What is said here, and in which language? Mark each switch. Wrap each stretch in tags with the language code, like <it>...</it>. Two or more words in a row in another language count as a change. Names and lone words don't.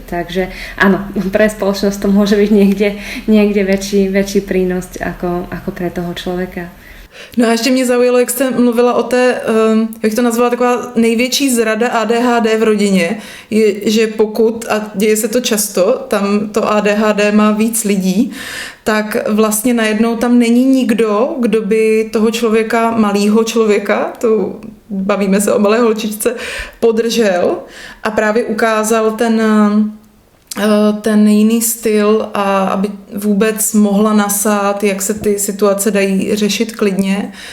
<sk>Takže áno, pre spoločnosť to môže byť niekde väčší prínos ako pre toho človeka.</sk> <cs>No a ještě mě zaujalo, jak jste mluvila o té, jak to nazvala, taková největší zrada ADHD v rodině, je, že pokud, a děje se to často, tam to ADHD má víc lidí, tak vlastně najednou tam není nikdo, kdo by toho člověka, malýho člověka, bavíme se o malé holčičce, podržel a právě ukázal ten jiný styl a aby vůbec mohla nasát, jak se ty situace dají řešit klidně.</cs>